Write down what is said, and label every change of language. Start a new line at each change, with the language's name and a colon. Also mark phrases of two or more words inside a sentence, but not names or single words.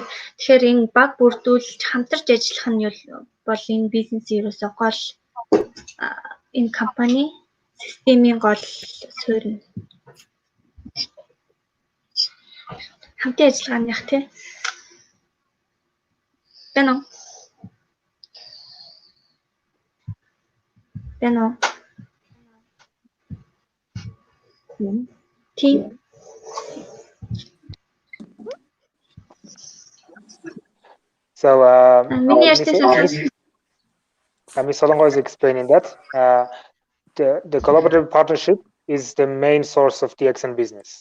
Mongolian: Тэгэхээр энэ баг бүрдүүлж хамтарч ажиллах нь бол энэ бизнесийн ерөөсөө гол энэ компани системийн гол суурь нь. Хамтын ажиллагааных тий. Байна уу? Байна уу?
English: Team. So Ms. Solongo is explaining that the collaborative partnership is the main source of DXN business.